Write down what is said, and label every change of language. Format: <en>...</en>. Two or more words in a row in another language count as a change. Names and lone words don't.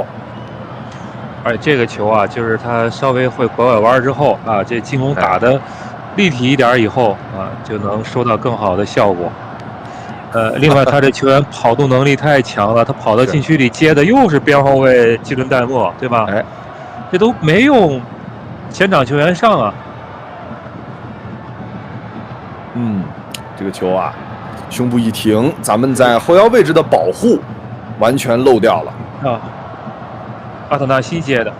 <zh>而且這個球啊，就是他稍微會拐彎之後啊，這進攻打得立體一點以後啊，就能收到更好的效果。另外他這球員跑動能力太強了，他跑到禁區裡接的又是邊後衛基倫戴莫，對吧？這都沒用前场球員上啊。这个球啊，胸部一停，咱们在后腰位置的保护完全漏掉了啊。阿特纳西接的。</zh>